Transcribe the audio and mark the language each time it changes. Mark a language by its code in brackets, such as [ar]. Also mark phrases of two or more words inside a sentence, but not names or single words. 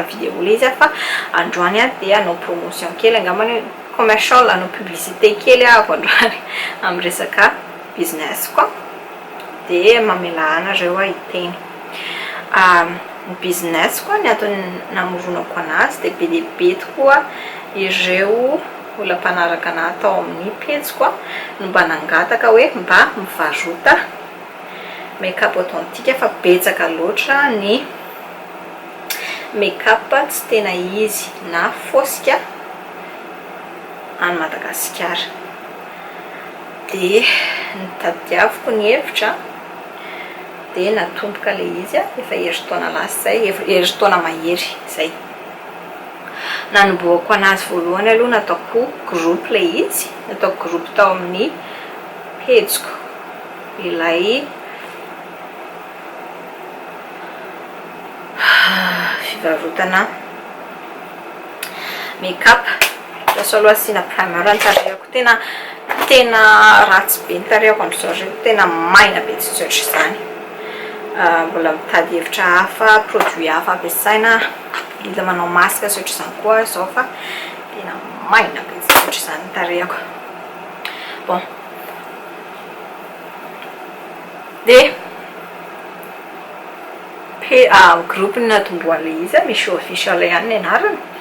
[mg] vidéo le izy a fa androany a dia anao promotion kely angambany commercial anao publicité kely ahako androany amin'ny resaka business koa dia mamela anareo a hiteny ny business koa ny antony namoronako anazy dia be dia be tokoa ireo olona mpanaraka anahy atao amin'ny pejy koa no mba nangataka hoe mba mivarota [fr] make-up authentique [mg] fa betsaka loatra ny make-up tsy tena izy na fosika any Madagasikara dia nitadiaviko ny hevitra dia natomboka le izy efa herintaona lasa zay herintaona mahery zay nanomboako anazy voalohany aloha nataoko groupe le izy nataoko groupe tao amin'ny pejyko ilay fivarotana make-up so aloha asina primer ny tarehako tena ratsy be ny tarehako androzao tena maina be tsy tsotra izany mbola mitady hevitra hafa produit hafa ampiasaina mila manao masque sy ohatr'izany koa zao fa tena maina be tsy tsotra izany ny tarehako bon dia groupe natomboan'ilay izy Michou official ihany ny anarany.